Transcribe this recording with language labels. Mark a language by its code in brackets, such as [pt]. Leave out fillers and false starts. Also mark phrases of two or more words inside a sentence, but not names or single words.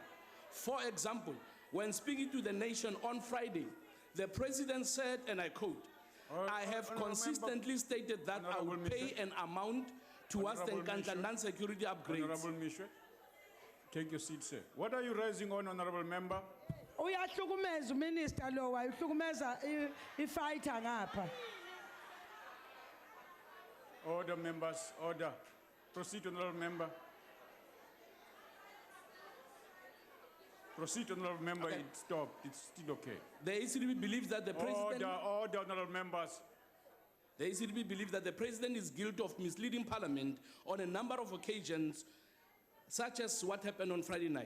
[en] For example, when speaking to the nation on Friday, the President said, and I quote, "I have consistently stated that I will pay an amount towards the Nkandla non-security upgrades." Honorable Mishwe, take your seat, sir. What are you raising on, Honorable Member? [nd] Uyahlukumeza uminister lo wayihlukumeza ifighter ngapha. [en] Order, members, order. Proceed, Honorable Member. Proceed, Honorable Member. Okay. It stopped. It's still okay. The ACDP believes that the President... Order, Honorable Members. The ACDP believes that the President is guilty of misleading Parliament on a number of occasions, such as what happened on Friday night.